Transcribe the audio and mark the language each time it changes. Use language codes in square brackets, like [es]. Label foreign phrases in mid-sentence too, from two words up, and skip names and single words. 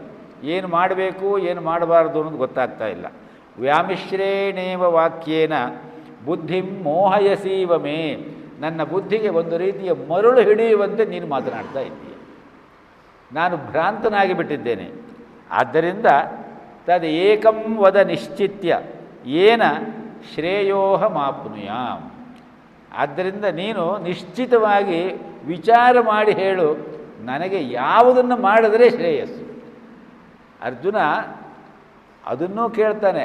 [kn] ಏನು ಮಾಡಬೇಕು, ಏನು ಮಾಡಬಾರ್ದು ಅನ್ನೋದು ಗೊತ್ತಾಗ್ತಾ ಇಲ್ಲ. [sa] ವ್ಯಾಮಿಶ್ರೇಣೇವ ವಾಕ್ಯೇನ ಬುದ್ಧಿಂ ಮೋಹಯಸೀವ ಮೇ. [kn] ನನ್ನ ಬುದ್ಧಿಗೆ ಒಂದು ರೀತಿಯ ಮರುಳು ಹಿಡಿಯುವಂತೆ ನೀನು ಮಾತನಾಡ್ತಾ ಇದ್ದೀಯ. ನಾನು ಭ್ರಾಂತನಾಗಿ ಬಿಟ್ಟಿದ್ದೇನೆ. ಆದ್ದರಿಂದ [sa] ತದ್ ಏಕಂ ವದ ನಿಶ್ಚಿತ್ಯ ಏನ ಶ್ರೇಯೋಹಮಾಪ್ನುಯಾಂ. [kn] ಆದ್ದರಿಂದ ನೀನು ನಿಶ್ಚಿತವಾಗಿ ವಿಚಾರ ಮಾಡಿ ಹೇಳು, ನನಗೆ ಯಾವುದನ್ನು ಮಾಡಿದರೆ ಶ್ರೇಯಸ್ಸು. ಅರ್ಜುನ ಅದನ್ನೂ ಕೇಳ್ತಾನೆ.